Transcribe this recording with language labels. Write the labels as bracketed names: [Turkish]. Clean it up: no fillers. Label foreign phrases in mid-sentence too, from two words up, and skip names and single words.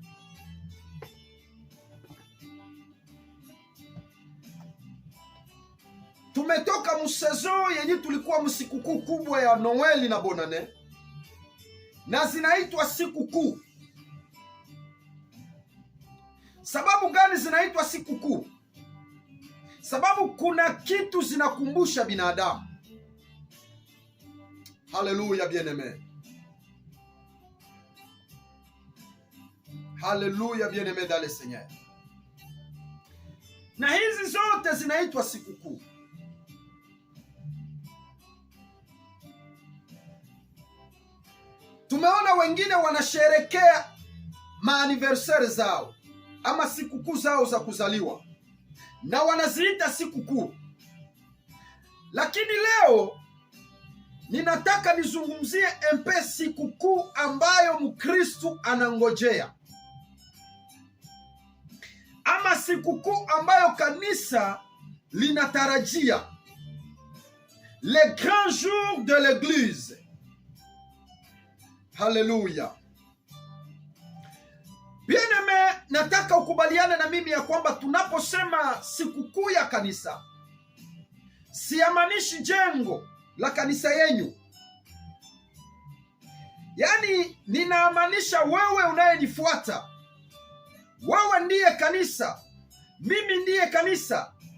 [Swahili] Tumetoka msezo yenye tulikuwa msikukuu kubwa ya Noeli na Bonane, na zinaitwa siku kuu. Sababu gani zinaitwa siku kuu? Sababu kuna kitu zinakumbusha binadamu. Haleluya, bien-aime. [French] Haleluya, bien-aime dans le Seigneur. [Swahili] Na hizi zote zinaitwa siku kuu. Tumeona wengine wanasherekea maaniversari zao ama sikukuu zao za kuzaliwa na wanaziita sikukuu. Lakini leo ninataka nizungumzie mpe sikukuu ambayo Mkristu anangojea, ama sikukuu ambayo kanisa linatarajia, [French] le grand jour de l'église. [Swahili] Haleluya. Bien-aime, nataka ukubaliane na mimi ya kwamba tunaposema sikukuu ya kanisa, siamanishi jengo la kanisa yenyu. Yaani ninaamanisha wewe unayenifuata. Wewe ndiye kanisa, mimi ndiye kanisa.